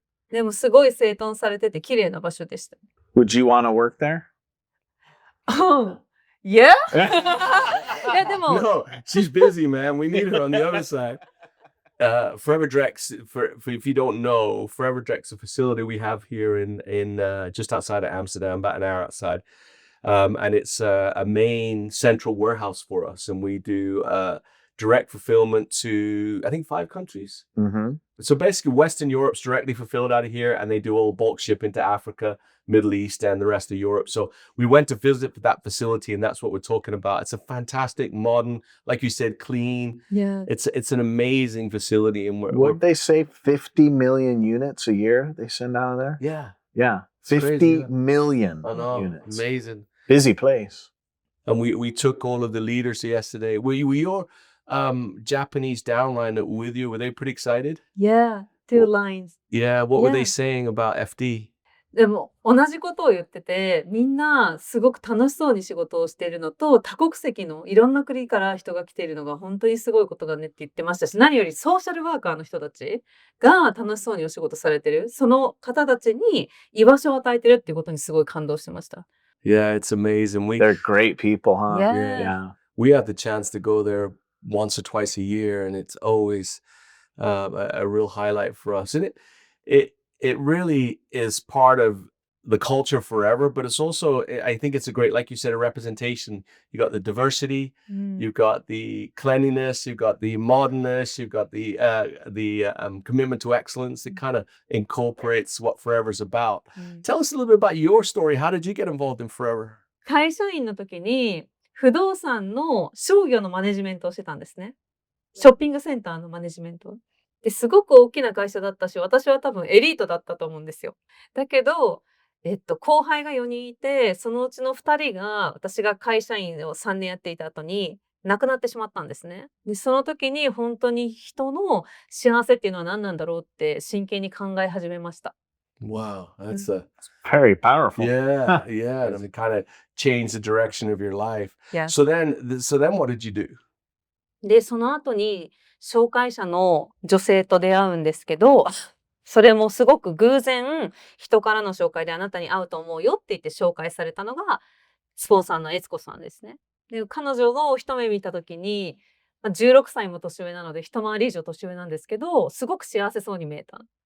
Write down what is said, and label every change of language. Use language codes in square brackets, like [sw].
[ja] でもすごい整頓されてて綺麗な場所でした。 [en] Would you want to work there? [ja] Yeah? いやでも [en] No, she's busy, man. We need her on the other side. Forever Drex, if you don't know, Forever Drex, a facility we have here in just outside of Amsterdam, about an hour outside. And it's a main central warehouse for us. And we do direct fulfillment to, I think, 5 countries. Mm-hmm. So basically, Western Europe's directly fulfilled out of here, and they do all bulk shipping to Africa, Middle East, and the rest of Europe. So we went to visit that facility, and that's what we're talking about. It's a fantastic, modern, like you said, clean. Yeah. It's an amazing facility. And Would they say 50 million units a year they send out of there? Yeah. Yeah. 50 crazy, million I know. units. Amazing. Busy place. And we took all of the leaders yesterday. Were your Japanese downline with you? Were they pretty excited? Yeah. 2 lines. Yeah. What were they Yeah. saying about FD? [ja] でも同じことを言ってて、みんなすごく楽しそうに仕事をしているのと、多国籍のいろんな国から人が来ているのが本当にすごいことだねって言ってましたし、何よりソーシャルワーカーの人たちが楽しそうにお仕事されてる、その方たちに居場所を与えてるっていうことにすごい感動してました。 [en] Yeah, it's amazing. They're great people, huh? Yeah. Yeah. We have the chance to go there once or twice a year, and it's always a real highlight for us. And it really is part of the culture Forever, but it's also, I think it's a great, like you said, a representation. You got the diversity, you've got the cleanliness, you've got the modernness, you've got the commitment to excellence. It kind of incorporates what Forever is about. Tell us a little bit about your story. How did you get involved in Forever? [ja] 会社員の時に不動産の商業のマネジメントをしてたんですね。ショッピングセンターのマネジメント。ですごく大きな会社だったし、私は多分エリートだったと思うんですよ。だけど、後輩が4人いて、そのうちの2人が私が会社員を3年やっていた後に亡くなってしまったんですね。で、その時に本当に人の幸せっていうのは何なんだろうって真剣に考え始めました。 [en] Wow, that's Very powerful. yeah. And it kind of changed the direction of your life. Yeah. So then what did you do? [ja] で、その後に紹介者の女性と出会うんですけど、それもすごく偶然人からの紹介であなたに会うと思うよって言って紹介されたのがスポンサーの悦子さんですね。で、彼女を一目見た時に、16歳も年上なので一回り以上年上なんですけど、すごく幸せそうに見えた。